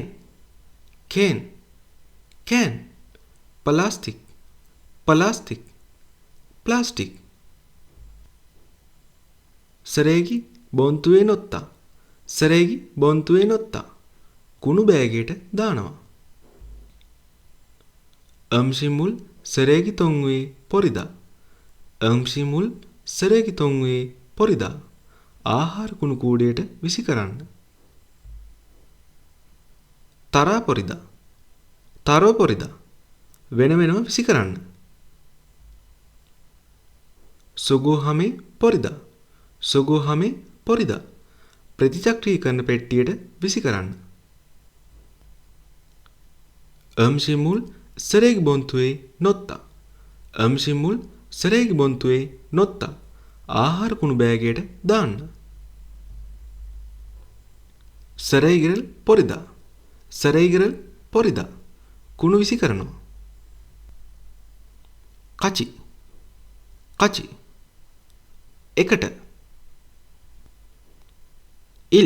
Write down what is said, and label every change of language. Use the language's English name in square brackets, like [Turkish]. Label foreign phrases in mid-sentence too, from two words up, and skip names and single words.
[Sinhala] කේන්. කෑන්. ප්ලාස්ටික්. [Korean] 플라스틱. 플라스틱. 쓰레기 봉투에 넣다. 쓰레기 봉투에 넣다. [Sinhala] කුණු බෑගයට දානවා. [Korean] 음식물 쓰레기 통에 버리다. 음식물 쓰레기 통에 버리다. [Sinhala] ආහාර කුණු කූඩයට විසි කරන්න. [Korean] 따로 버리다. 따로 버리다. [Sinhala] වෙන වෙනම විසි කරන්න. [Korean] 수거함에 버리다. 수거함에 버리다. [Sinhala] ප්‍රතිචක්‍රීකරණ පෙට්ටියට විසි කරන්න. [Korean] 음식물 쓰레기 봉투에 넣었다. 음식물 쓰레기 봉투에 넣었다. [Sinhala] ආහාර කුණු බෑගයට දාන්න. [Korean] 쓰레기를 버리다. 쓰레기를 버리다. [Sinhala] කුණු විසි කරනවා. [Korean] 같이. 같이. [Sinhala] එකට. ඉල්.